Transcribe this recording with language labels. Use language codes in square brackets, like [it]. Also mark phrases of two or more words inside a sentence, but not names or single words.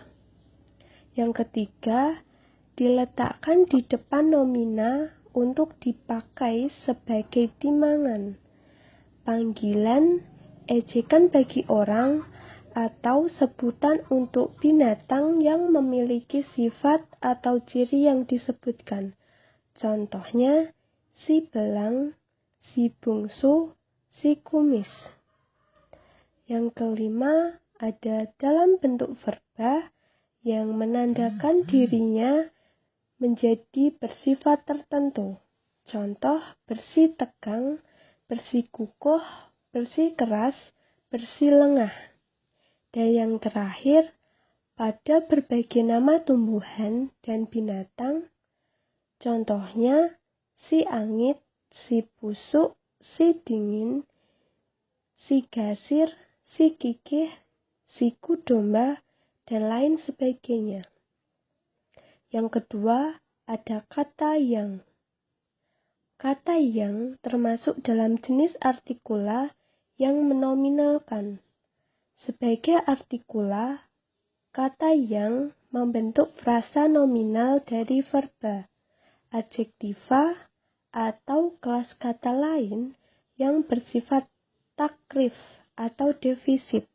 [id] Yang ketiga, diletakkan di depan nomina untuk dipakai sebagai timangan, panggilan, ejekan bagi orang, atau sebutan untuk binatang yang memiliki sifat atau ciri yang disebutkan. Contohnya, si belang, si bungsu, si kumis. Yang kelima, ada dalam bentuk verba yang menandakan dirinya menjadi bersifat tertentu. Contoh, bersih tegang, bersih kukuh, bersih keras, bersih lengah. Dan yang terakhir, pada berbagai nama tumbuhan dan binatang, contohnya si angit, si busuk, si dingin, si gasir, si kikih, si kudomba, dan lain sebagainya. Yang kedua, ada kata yang. Kata yang termasuk dalam jenis artikula yang menominalkan. Sebagai artikula, kata yang membentuk frasa nominal dari verba, adjektiva, atau kelas kata lain yang bersifat takrif atau defisit.